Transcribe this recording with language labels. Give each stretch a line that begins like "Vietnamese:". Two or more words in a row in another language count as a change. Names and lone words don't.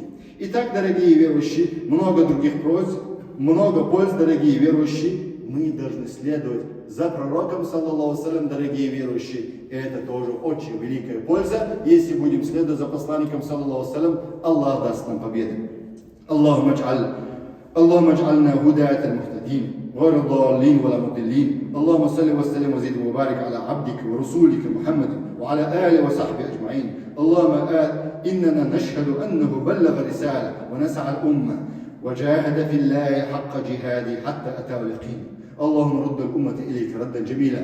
Russian: Итак, дорогие верующие, много других польз, дорогие верующие. Мы должны следовать за пророком,
Arabic: صلى الله عليه,
Russian: дорогие верующие. И это тоже очень великая польза. Если будем следовать за посланником,
Arabic: صلى الله عليه,
Russian: Аллах даст нам победу.
Arabic: اللهم اجعلنا هداة المهتدين. غير الضالين ولا مضلين اللهم صل وسلم وزد وبارك على عبدك ورسولك محمد وعلى آله وصحبه أجمعين اللهم إننا نشهد أنه بلغ الرسالة ونسعى الأمة وجاهد في الله حق جهاده حتى أتاه اليقين اللهم رد الأمة إليك ردا جميلا